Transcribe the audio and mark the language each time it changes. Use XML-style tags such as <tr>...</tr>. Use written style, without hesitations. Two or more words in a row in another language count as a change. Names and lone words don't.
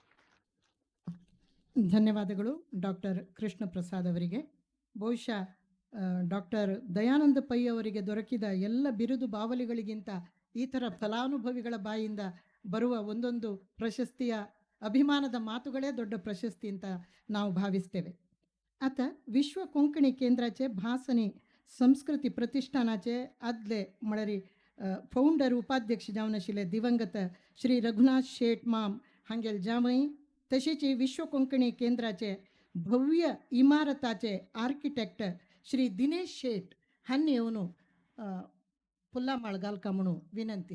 <kn>ಧನ್ಯವಾದಗಳು ಡಾಕ್ಟರ್ ಕೃಷ್ಣ ಪ್ರಸಾದ್ ಅವರಿಗೆ. ಬಹುಶಃ ಡಾಕ್ಟರ್ ದಯಾನಂದ ಪೈ ಅವರಿಗೆ ದೊರಕಿದ ಎಲ್ಲ ಬಿರುದು ಬಾವಲಿಗಳಿಗಿಂತ ಈ ಥರ ಫಲಾನುಭವಿಗಳ ಬಾಯಿಂದ ಬರುವ ಒಂದೊಂದು ಪ್ರಶಸ್ತಿಯ ಅಭಿಮಾನದ ಮಾತುಗಳೇ ದೊಡ್ಡ ಪ್ರಶಸ್ತಿ ಅಂತ ನಾವು ಭಾವಿಸ್ತೇವೆ.</kn> <kok>आता विश्व कोंकणी केंद्राचे भासनी संस्कृती प्रतिष्ठानाचे आदले म्हळ्यार फाउंडर उपाध्यक्ष जावन आशिल्ले दिवंगत श्री रघुनाथ शेट माम हांगेल जावई, तशेंच विश्व कोंकणी केंद्राचे भव्य इमारताचे आर्किटेक्ट श्री दिनेश शेट हांणी येवन फुल्ला माळ घालका म्हणून विनंती.</kok>